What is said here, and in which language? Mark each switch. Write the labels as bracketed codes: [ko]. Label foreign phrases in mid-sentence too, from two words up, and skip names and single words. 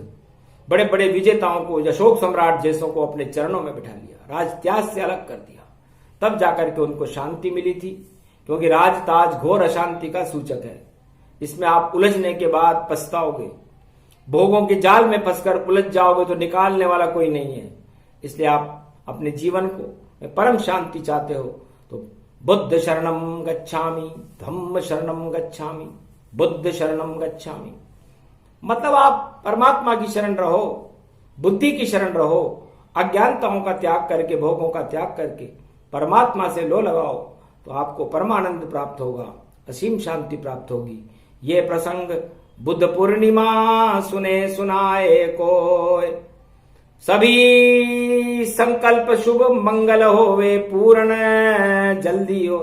[hi] बड़े बड़े विजेताओं को, अशोक सम्राट जैसों को अपने चरणों में बिठा लिया, राज त्याज से अलग कर दिया, तब जाकर के उनको शांति मिली थी। क्योंकि राज ताज घोर अशांति का सूचक है। इसमें आप उलझने के बाद पछताओगे, भोगों के जाल में फंसकर उलझ जाओगे तो निकालने वाला कोई नहीं है। इसलिए आप अपने जीवन को परम शांति चाहते हो तो [pi] बुद्ध शरणम गच्छामि, धम्म शरणम गच्छामि, बुद्ध शरणम गच्छामि। [hi] मतलब आप परमात्मा की शरण रहो, बुद्धि की शरण रहो, अज्ञानताओं का त्याग करके, भोगों का त्याग करके परमात्मा से लो लगाओ, तो आपको परमानंद प्राप्त होगा, असीम शांति प्राप्त होगी। ये प्रसंग बुद्ध पूर्णिमा सुने सुनाए कोय, सभी संकल्प शुभ मंगल होवे, पूर्ण जल्दी हो।